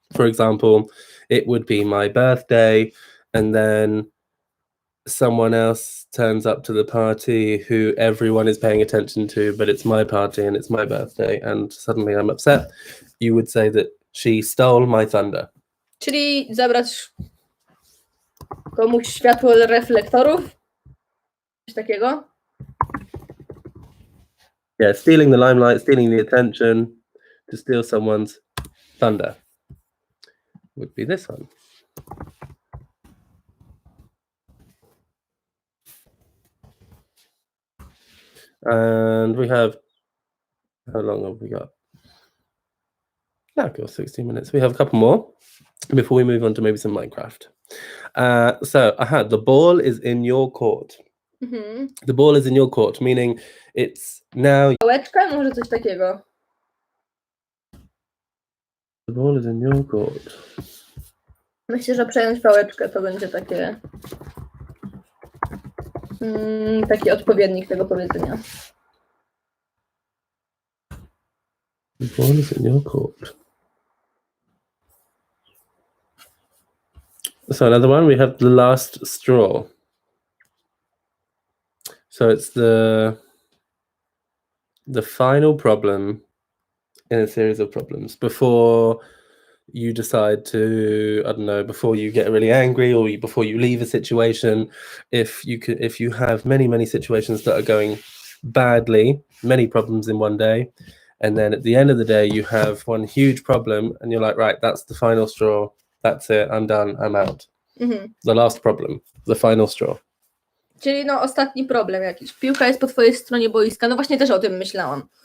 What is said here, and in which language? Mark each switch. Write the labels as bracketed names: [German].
[English] For example, it would be my birthday, and then someone else turns up to the party who everyone is paying attention to, but it's my party and it's my birthday, and suddenly I'm upset. You would say that she stole my thunder. [Polish] Czyli zabrać komuś światło reflektorów? Coś takiego? [English] Yeah, stealing the limelight, stealing the attention, to steal someone's thunder would be this one. And we have, how long have we got? Yeah, got 16 minutes. We have a couple more before we move on to maybe some Minecraft. So, the ball is in your court. The ball is in your court, meaning it's now... [Polish] Pałeczka? Może coś takiego. [English] The ball is in your court. [Polish] Myślę, że przejąć pałeczkę to będzie takie... taki odpowiednik tego powiedzenia. [English] The ball is in your court. So another one, we have the last straw. So it's the final problem in a series of problems before you decide to, I don't know, before you get really angry or before you leave a situation. If you have many situations that are going badly, many problems in one day, and then at the end of the day you have one huge problem and you're like, right, that's the final straw, that's it, I'm done, I'm out. The last problem, the final straw. [Polish] Czyli no ostatni problem jakiś. Piłka jest po twojej stronie boiska. No właśnie też o tym myślałam.